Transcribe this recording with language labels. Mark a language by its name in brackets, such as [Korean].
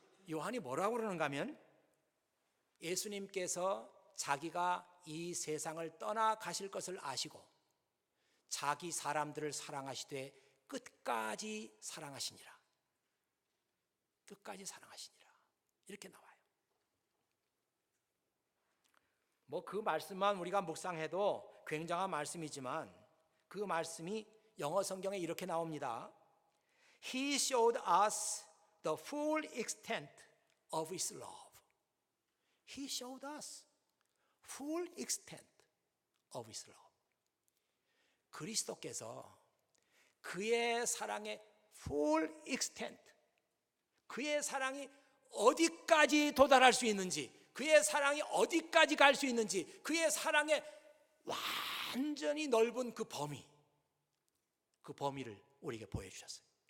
[Korean] 요한이 뭐라고 그러는가 하면 예수님께서 자기가 이 세상을 떠나가실 것을 아시고 자기 사람들을 사랑하시되 끝까지 사랑하시니라. 끝까지 사랑하시니라. 이렇게 나와요. 뭐 그 말씀만 우리가 묵상해도 굉장한 말씀이지만 그 말씀이 영어 성경에 이렇게 나옵니다. [English] He showed us the full extent of His love. He showed us full extent of His love. [Korean] 그리스도께서 그의 사랑의 [English] full extent, [Korean] 그의 사랑이 어디까지 도달할 수 있는지, 그의 사랑이 어디까지 갈 수 있는지, 그의 사랑의 완전히 넓은 그 범위를 우리에게 보여주셨어요.